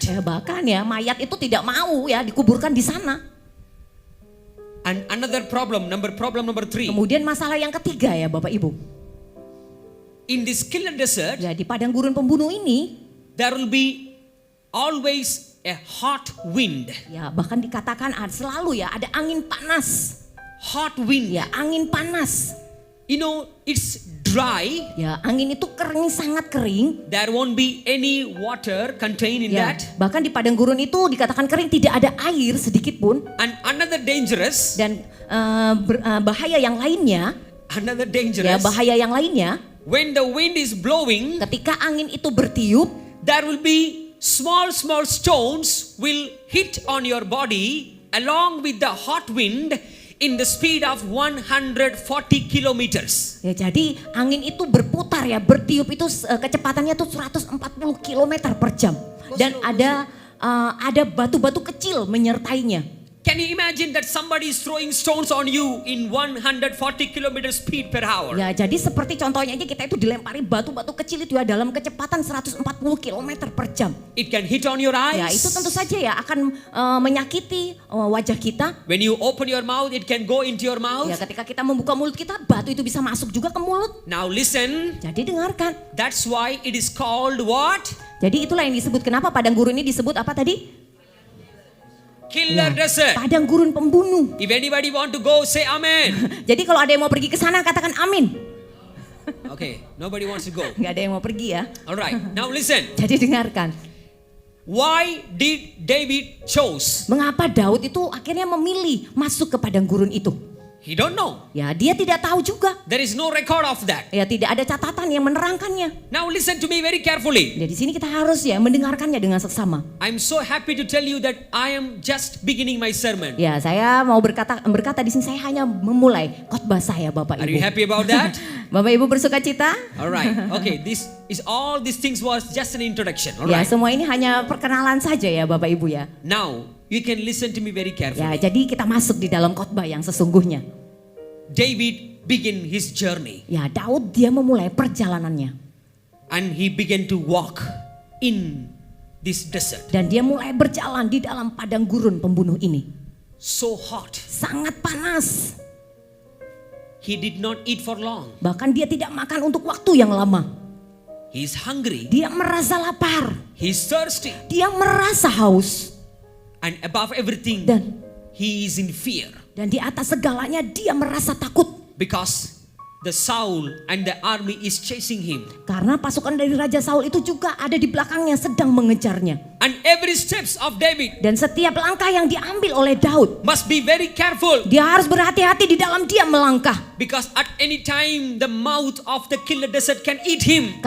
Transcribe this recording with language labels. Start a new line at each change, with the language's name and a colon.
Indonesian: Ya, bahkan ya mayat itu tidak mau ya dikuburkan di sana.
English: And another problem number 3.
Indonesian: Kemudian masalah yang ketiga ya Bapak Ibu.
English: In this killer desert,
Indonesian: Ya, di padang gurun pembunuh ini
English: there will be always a hot wind.
Indonesian: ya bahkan dikatakan selalu ya ada angin panas.
English: Hot wind.
Indonesian: Ya, angin panas.
English: You know, it's dry.
Indonesian: Ya, angin itu kering, sangat kering.
English: There won't be any water contained in
Indonesian: Ya,
English: that.
Indonesian: bahkan di padang gurun itu dikatakan kering, tidak ada air sedikit pun.
English: And another dangerous,
Indonesian: Dan bahaya yang lainnya,
English: another
Indonesian: ya
English: dangerous.
Indonesian: bahaya yang lainnya,
English: When the wind is blowing,
Indonesian: ketika angin itu bertiup,
English: there will be small stones will hit on your body along with the hot wind in the speed of 140 kilometers.
Indonesian: ya jadi angin itu berputar ya, bertiup itu kecepatannya tuh 140 km per jam. Dan ada batu-batu kecil menyertainya.
English: Can you imagine that somebody is throwing stones on you in 140 km speed per hour?
Indonesian: Ya, jadi seperti contohnya aja kita itu dilempari batu-batu kecil itu ya dalam kecepatan 140 km per jam.
English: It can hit on your eyes.
Indonesian: Ya, itu tentu saja ya akan menyakiti wajah kita.
English: When you open your mouth, it can go into your mouth.
Indonesian: Ya, ketika kita membuka mulut kita, batu itu bisa masuk juga ke mulut.
English: Now listen,
Indonesian: Jadi dengarkan.
English: that's why it is called what?
Indonesian: Jadi itulah yang disebut, kenapa padang gurun ini disebut apa tadi?
English: Killer
Indonesian: Ya,
English: desert.
Indonesian: padang gurun pembunuh.
English: If anybody want to go, say amen.
Indonesian: Jadi kalau ada yang mau pergi ke sana katakan amin.
English: Okay, nobody wants to go.
Indonesian: Nggak ada yang mau pergi ya.
English: Alright, now listen.
Indonesian: Jadi dengarkan.
English: Why did David chose?
Indonesian: Mengapa Daud itu akhirnya memilih masuk ke padang gurun itu?
English: He don't know.
Indonesian: Ya, dia tidak tahu juga.
English: There is no record of that.
Indonesian: Ya, tidak ada catatan yang menerangkannya.
English: Now listen to me very carefully.
Indonesian: Jadi di sini kita harus ya mendengarkannya dengan seksama.
English: I'm so happy to tell you that I am just beginning my sermon.
Indonesian: Ya, saya mau berkata di sini, saya hanya memulai khotbah saya, Bapak
English: Are you
Indonesian: Ibu.
English: happy about that?
Indonesian: Bapak Ibu bersuka cita?
English: Alright, okay, all these things was just an introduction.
Indonesian: Ya,
English: Alright.
Indonesian: semua ini hanya perkenalan saja ya Bapak Ibu ya.
English: Now, you can listen to me very
Indonesian: Ya,
English: carefully.
Indonesian: jadi kita masuk di dalam khotbah yang sesungguhnya.
English: David began his journey
Indonesian: Ya, Daud dia memulai perjalanannya.
English: and he began to walk in this desert.
Indonesian: Dan dia mulai berjalan di dalam padang gurun pembunuh ini.
English: So hot.
Indonesian: Sangat panas.
English: He did not eat for long.
Indonesian: Bahkan dia tidak makan untuk waktu yang lama.
English: He's hungry.
Indonesian: Dia merasa lapar.
English: He's thirsty.
Indonesian: Dia merasa haus.
English: And above everything,
Indonesian: Dan
English: he is in fear.
Indonesian: Dan di atas segalanya dia merasa takut.
English: Because the Saul and the army is chasing him.
Indonesian: Karena pasukan dari Raja Saul itu juga ada di belakangnya sedang mengejarnya.
English: And every steps of David
Indonesian: Dan setiap langkah yang diambil oleh Daud,
English: must be very careful.
Indonesian: dia harus berhati-hati di dalam dia melangkah.
English: Because at any time the mouth of the killer desert can eat him.